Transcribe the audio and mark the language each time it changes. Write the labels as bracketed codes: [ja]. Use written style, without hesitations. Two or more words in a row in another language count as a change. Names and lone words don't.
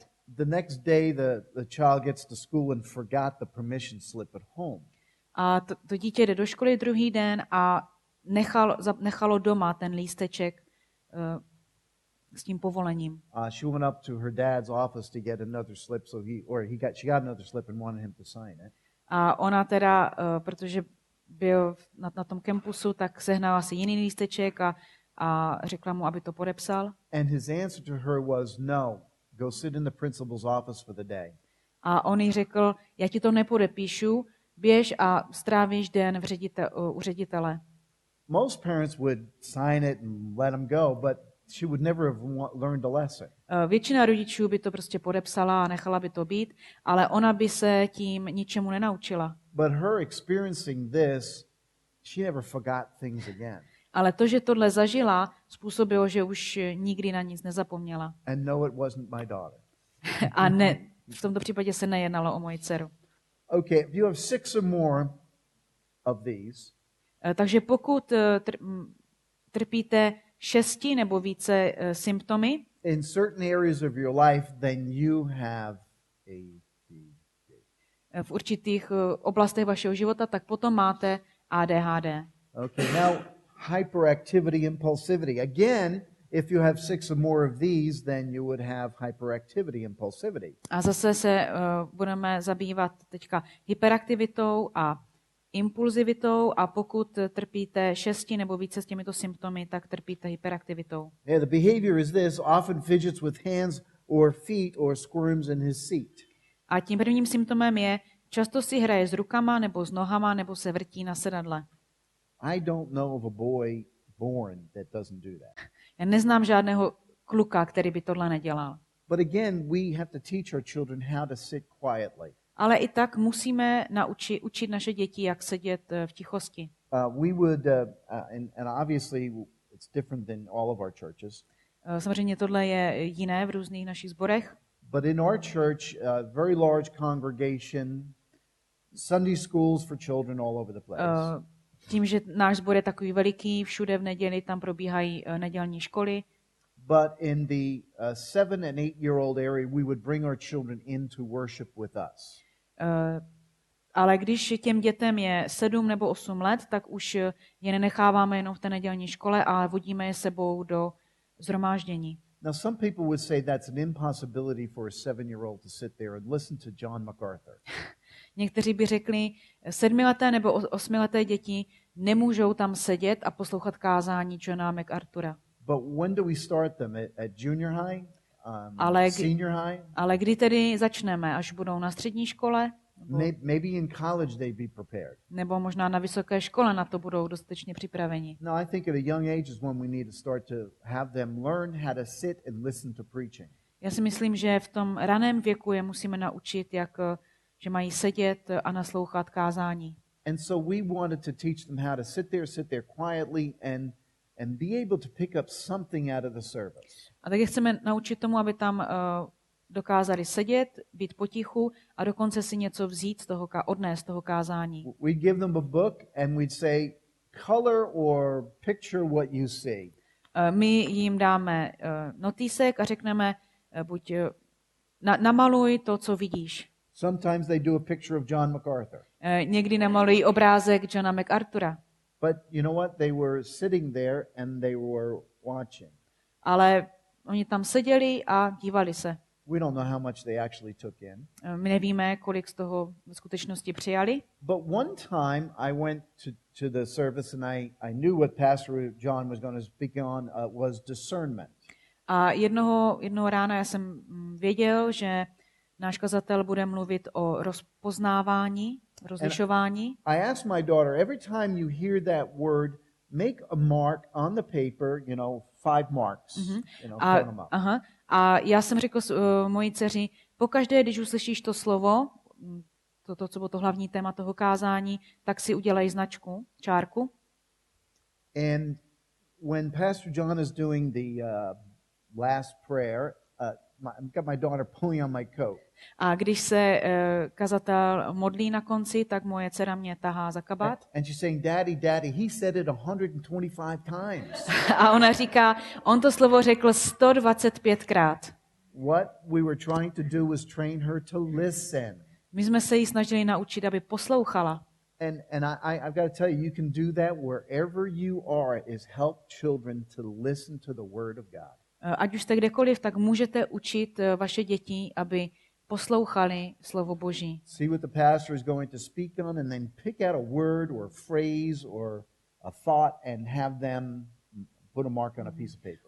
[en] The next day the child gets to school and forgot the permission slip at home. [cs] A to dítě jde do školy druhý den a nechalo doma ten lísteček s tím povolením. [en] She went up to her dad's office to get another slip, she got another slip and wanted him to sign it. [cs] A ona teda, protože byl na tom campusu, tak sehnala si jiný lísteček a řekla mu, aby to podepsal. [en] And his answer to her was no, go sit in the principal's office for the day. [cs] A on jí řekl, já ti to nepodepíšu, běž a strávíš den u ředitele. [en] Most parents would sign it and let him go, but she would never have learned a lesson. [cs] Většina rodičů by to prostě podepsala a nechala by to být, ale ona by se tím ničemu nenaučila. [en] But her experiencing this, she never forgot things again. [cs] Ale to, že tohle zažila, způsobilo, že už nikdy na nic nezapomněla. [en] And no, it wasn't my daughter. [cs] A ne, v tomto případě se nejednalo o moji dceru. [en] Okay, if you have 6 or more of these, [cs] takže pokud trpíte 6 nebo více symptomy [en] in certain areas of your life, then you have ADHD. [cs] V určitých oblastech vašeho života, tak potom máte ADHD. [en] Okay, now hyperactivity, impulsivity. Again, if you have 6 or more of these, then you would have hyperactivity, impulsivity. [cs] A zase se budeme zabývat teďka hyperaktivitou a impulzivitou, a pokud trpíte 6 nebo více s těmito symptomy, tak trpíte hyperaktivitou. [en] Yeah, the behavior is this: often fidgets with hands or feet or squirms in his seat. [cs] A tím prvním symptomem je, často si hraje s rukama nebo s nohama nebo se vrtí na sedadle. [en] I don't know of a boy born that doesn't do that. [cs] Já neznám žádného kluka, který by tohle nedělal. [en] But again, we have to teach our children how to sit quietly. [cs] Ale i tak musíme učit naše děti, jak sedět v tichosti. [en] We would, and obviously it's different than all of our churches. [cs] Samozřejmě tohle je jiné v různých našich sborech. [en] But in our church, very large congregation, Sunday schools for children all over the place. [cs] Tím, že náš sbor je takový veliký, všude v neděli tam probíhají nedělní školy. [en] But in the 7 and 8-year-old area, we would bring our children in to worship with us. [cs] Ale když těm dětem je 7 nebo 8 let, tak už je nenecháváme jenom v té nedělní škole, ale vodíme je sebou do shromáždění. [en] Now, some people would say that's an impossibility for a 7-year-old to sit there and listen to John MacArthur. [cs] Někteří by řekli, 7leté nebo 8leté děti nemůžou tam sedět a poslouchat kázání Johna MacArthura. [en] But when do we start them? At junior high? Senior high? [cs] Ale kdy tedy začneme? Až budou na střední škole? [en] Maybe in college they'd be prepared. [cs] Nebo možná na vysoké škole na to budou dostatečně připraveni. [en] No, I think at a young age is when we need to start to have them learn how to sit and listen to preaching. [cs] Já si myslím, že v tom raném věku je musíme naučit, že mají sedět a naslouchat kázání. [en] And so we wanted to teach them how to sit there quietly and be able to pick up something out of the service. [cs] A tak je chceme naučit tomu, aby tam dokázali sedět, být potichu a dokonce si něco vzít odnést z toho kázání. [en] We'd give them a book and we'd say, color or picture what you see. [cs] My jim dáme notýsek a řekneme, buď namaluj to, co vidíš. [en] Sometimes they do a picture of John MacArthur. [cs] Někdy namalují obrázek Johna MacArthura. [en] But you know what? They were sitting there and they were watching. [cs] Ale oni tam seděli a dívali se. [en] We don't know how much they actually took in. [cs] My nevíme, kolik z toho v skutečnosti přijali. [en] But one time I went to the service and I knew what Pastor John was going to speak on was discernment. [cs] A jednoho rána já jsem věděl, že náš kazatel bude mluvit o rozpoznávání, rozlišování. [en] I asked my daughter, every time you hear that word, make a mark on the paper, 5 marks. Count them up. [cs] A já jsem řekl mojí dceři, pokaždé, když uslyšíš to slovo, co bylo to hlavní téma toho kázání, tak si udělej značku, čárku. [en] And when Pastor John is doing the last prayer, I've got my daughter pulling on my coat. [cs] A když se kazatel modlí na konci, tak moje dcera mě tahá za kabát. [en] And she's saying, Daddy, he said it 125 times. [cs] A ona říká, on to slovo řekl 125krát. [en] What we were trying to do was train her to listen. [cs] My jsme se jí snažili naučit, aby poslouchala. [en] And I've got to tell you, you can do that wherever you are, is help children to listen to the word of God. [cs] Ať už jste kdekoliv, tak můžete učit vaše děti, aby poslouchali slovo Boží. [en] See what the pastor is going to speak on and then pick out a word or a phrase or a thought and have them put a mark on a piece of paper.